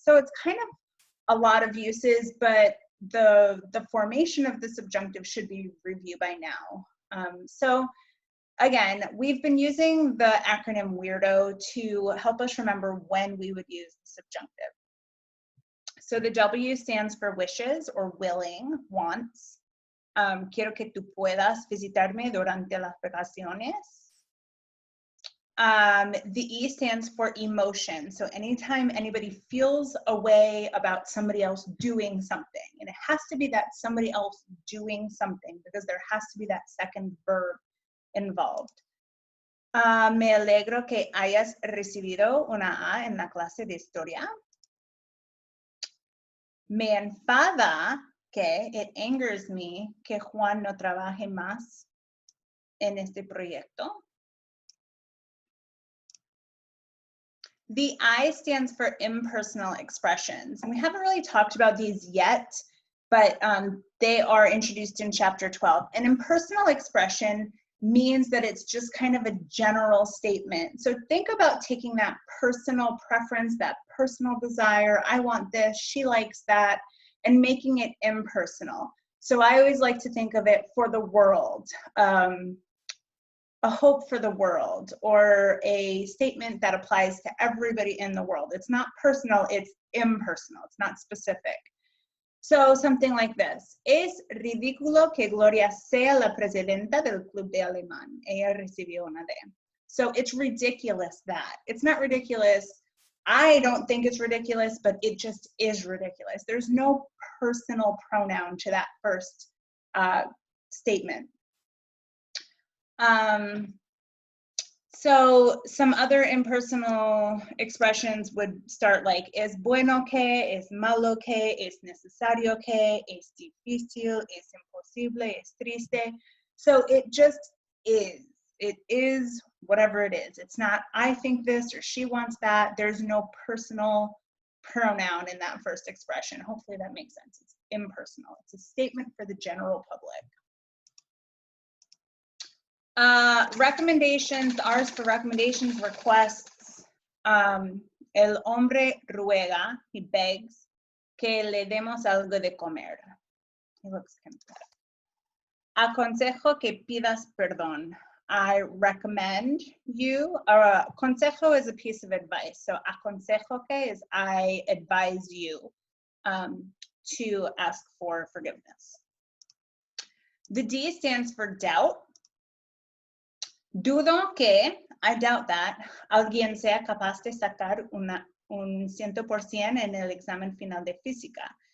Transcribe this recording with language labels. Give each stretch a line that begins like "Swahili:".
English: So it's kind of a lot of uses, but the formation of the subjunctive should be reviewed by now. So again, we've been using the acronym WEIRDO to help us remember when we would use the subjunctive. So the W stands for wishes or willing, wants.
Spanish: Quiero que tú puedas visitarme durante las vacaciones.
English: The E stands for emotion. So anytime anybody feels a way about somebody else doing something, and it has to be that somebody else doing something because there has to be that second verb involved.
Spanish: Me alegro que hayas recibido una A en la clase de historia. Me enfada que
English: it angers me
Spanish: que Juan no trabaje más en este proyecto.
English: The I stands for impersonal expressions. And we haven't really talked about these yet, but they are introduced in chapter 12. An impersonal expression means that it's just kind of a general statement. So think about taking that personal preference, that personal desire, I want this, she likes that, and making it impersonal. So I always like to think of it for the world. A hope for the world, or a statement that applies to everybody in the world. It's not personal, it's impersonal, it's not specific. So something like this:
Spanish: Es ridículo que Gloria sea la presidenta del club de alemán. Ella recibió una D.
English: So it's ridiculous that. It's not ridiculous. I don't think it's ridiculous, but it just is ridiculous. There's no personal pronoun to that first statement. So some other impersonal expressions would start like
Spanish: es bueno que, es malo que, es necesario que, es difícil, es imposible, es triste.
English: So it just is. It is whatever it is. It's not I think this or she wants that. There's no personal pronoun in that first expression. Hopefully that makes sense. It's impersonal. It's a statement for the general public. Recommendations, R's for recommendations, requests.
Spanish: El hombre ruega,
English: he begs,
Spanish: que le demos algo de comer.
English: He looks kind of bad.
Spanish: Aconsejo que pidas perdón.
English: I recommend you, consejo is a piece of advice. So
Spanish: aconsejo que
English: is I advise you to ask for forgiveness. The D stands for doubt.
Spanish: Dudo que,
English: I doubt that,
Spanish: alguien sea capaz de sacar un 100% en el examen final de física.